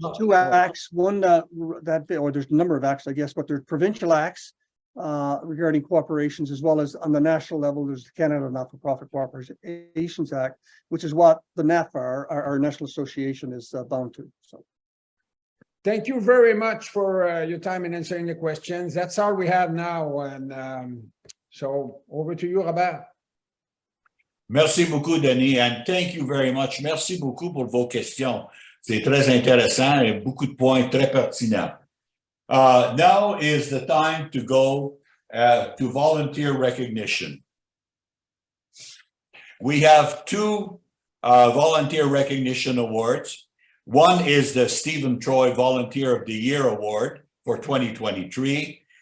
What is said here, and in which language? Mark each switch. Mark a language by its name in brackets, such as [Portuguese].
[English] there's two acts, one or there's a number of acts, I guess, but there's provincial acts regarding corporations, as well as on the national level, there's the Canada Not-for-Profit Corporations Act, which is what the NAFR, our National Association, is bound to. So. Thank you very much for your time in answering the questions. That's all we have now. And so over to you, Robert. [French] Merci beaucoup, [English] Denis, and thank you very much. [French] Merci beaucoup pour vos questions. C'est très intéressant et beaucoup de points très pertinents. [English] Now is the time to go to volunteer recognition. We have two volunteer recognition awards. One is the Stephen Troy Volunteer of the Year Award for 2023,